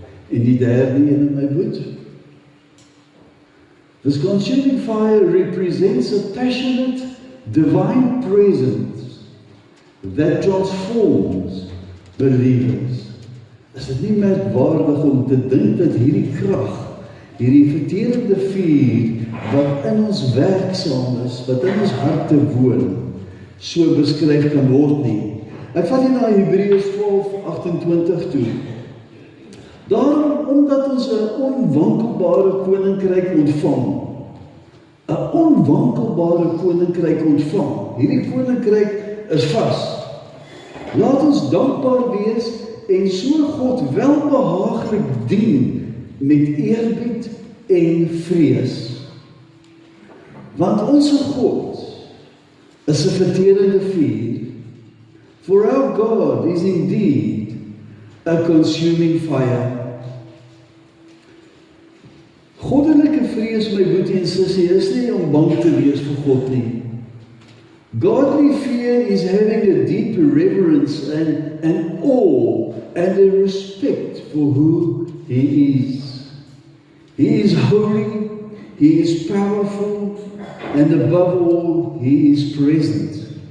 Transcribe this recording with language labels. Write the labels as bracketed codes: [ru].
[af] En die derde een in my boek. [en] This consuming fire represents a passionate, divine presence that transforms believers. [af] Is dit nie merkwaardig om te dink dat hierdie krag, hierdie verterende vuur, wat in ons werksaam is, wat in ons harte woon, so beskryf kan word nie. Ek vat hier na Hebreërs 12:28 toe. Daarom, omdat ons 'n onwankelbare koninkryk ontvang, 'n onwankelbare koninkryk ontvang, hierdie koninkryk is vas. Laat ons dankbaar wees en so God welbehaaglik dien met eerbied en vrees. Want onze God is 'n verterende vuur. [en] For our God is indeed a consuming fire. [af] Goddelike vrees, my boetie en sussie, is nie om bang te wees vir God nie. [en] Godly fear is having a deep reverence and awe and a respect for who He is. He is holy, He is powerful, and above all, He is present.